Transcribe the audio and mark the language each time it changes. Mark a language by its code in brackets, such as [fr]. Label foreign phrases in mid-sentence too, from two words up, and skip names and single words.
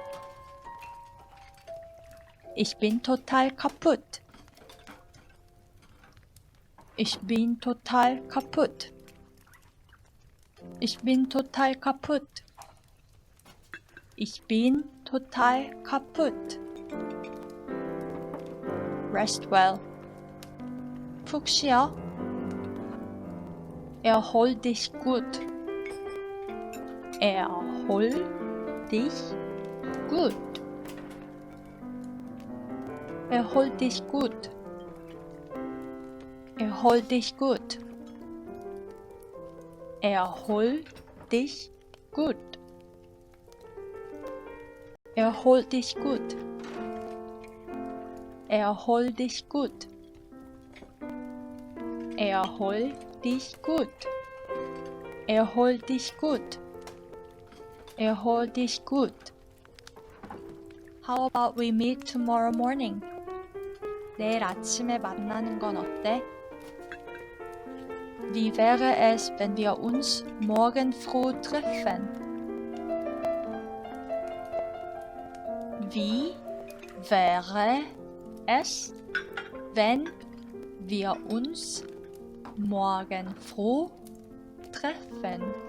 [de] Ich bin total kaputt. Ich bin total kaputt. Ich bin total kaputt. Ich bin total kaputt. [en] Rest well. [ko] 푹 쉬어. [de] Erhol dich gut. Erhol dich gut. Erhol dich gut. Erhol dich gut. Erhol dich gut. Erhol dich gut. Erhol dich gut. Erhol dich gut. Erhol dich gut. Erhol dich gut. [en] How about we meet tomorrow morning? [ko] 내일 아침에 만나는 건 어때? [de] Wie wäre es, wenn wir uns morgen früh treffen? Wie wäre es, wenn wir uns morgen früh treffen?